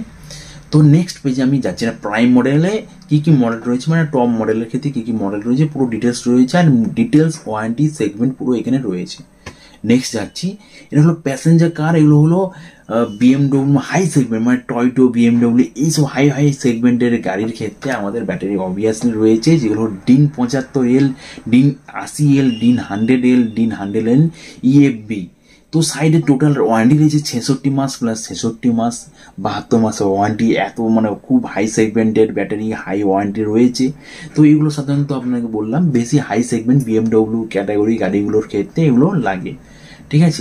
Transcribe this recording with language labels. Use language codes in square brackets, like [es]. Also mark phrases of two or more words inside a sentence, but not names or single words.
[bn] তো [en] next page [bn] আমি যাচ্ছি না, [en] prime model [bn] কি মডেল রয়েছে, মানে [en] top model [bn] ক্ষেত্রে কি মডেল রয়েছে পুরো ডিটেলস রয়েছে, আর [en] details warranty segment [bn] পুরো এখানে রয়েছে। নেক্সট যাচ্ছি, এটা হলো [en] passenger car, [bn] এগুলো হলো BMW [en] high segment, [bn] মানে টয়টো, BMW, এইসব [en] high segment [bn] গাড়ির ক্ষেত্রে আমাদের ব্যাটারি অবভিয়াসলি রয়েছে, যেগুলো DIN 75L, DIN 80L, DIN 100L, DIN 100L EFB। তো সাইডে [en] total warranty [bn] রয়েছে 66 মাস প্লাস 66 মাস, 72 মাসের ওয়ারেন্টি, এত মানে খুব [en] high segment [bn] ব্যাটারি, [en] high warranty [bn] রয়েছে। তো এগুলো সাধারণত আপনাকে বললাম বেশি [en] high segment BMW category [bn] গাড়িগুলোর ক্ষেত্রে এগুলো লাগে, ঠিক আছে।